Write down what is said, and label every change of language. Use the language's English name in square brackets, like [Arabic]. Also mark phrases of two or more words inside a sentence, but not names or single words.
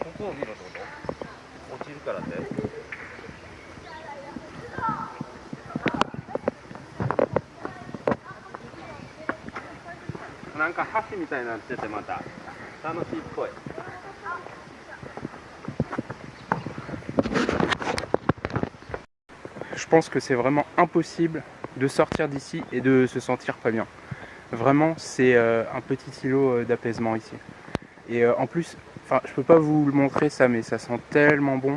[Japanese] なんか橋みたいになっててまた楽しいっぽい。 [French] Je pense que c'est vraiment impossible de sortir d'ici et de se sentir pas bien. Vraiment, c'est un petit îlot d'apaisement ici. Et en plus, enfin, je peux pas vous le montrer ça, mais ça sent tellement bon.